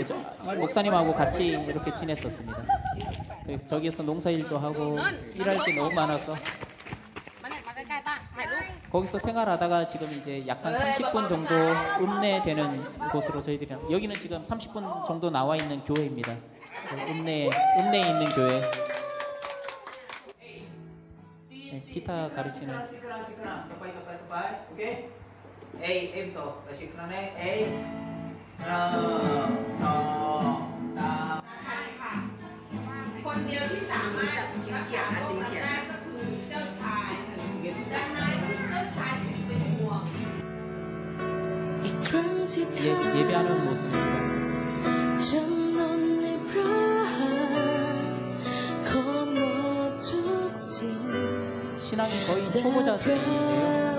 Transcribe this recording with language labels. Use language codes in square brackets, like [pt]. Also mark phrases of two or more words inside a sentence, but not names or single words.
[ko] 목사님하고 같이 이렇게 지냈었습니다. 저기에서 농사일도 하고 일할 게 너무 많아서 거기서 생활하다가 지금 이제 약간 30분 정도 읍내되는 곳으로 저희들이 여기는 지금 30분 정도 나와 있는 교회입니다. 읍내에 있는 교회. 네, 기타 가르치는. 오케이. A부터 시크라네. A. 하나, 2, 3. [th] คนเดียวที่สามารถรับสารได้ก็คือเจ้าชายดังนั้นเจ้าชายถึงเป็นห่วง [ko] 예배하는 모습입니다. 신앙이 거의 초보자들인데요.